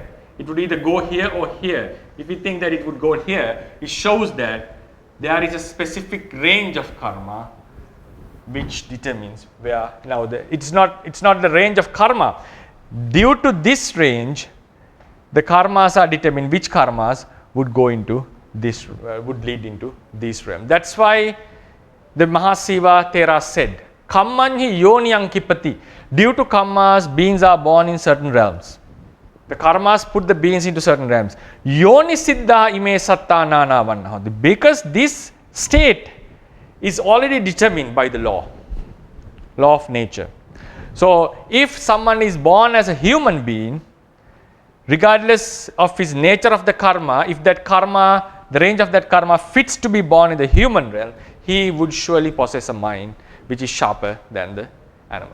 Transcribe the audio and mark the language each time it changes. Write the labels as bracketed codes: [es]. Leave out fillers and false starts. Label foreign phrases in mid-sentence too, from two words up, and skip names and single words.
[en] It would either go here or here. If we think that it would go here, it shows that there is a specific range of karma which determines where. Now it's not the range of karma. Due to this range, the karmas are determined which karmas would go into this, would lead into this realm. That's why the Mahasiva Thera said, [pi] Kammanhi yoniyang kipati. [en] Due to karmas, beings are born in certain realms. The karmas put the beings into certain realms. [pi] Yoni siddha ime satta nana vanna. [en] Because this state is already determined by the law of nature. So if someone is born as a human being, regardless of his nature of the karma, if that karma, the range of that karma fits to be born in the human realm, he would surely possess a mind which is sharper than the animals.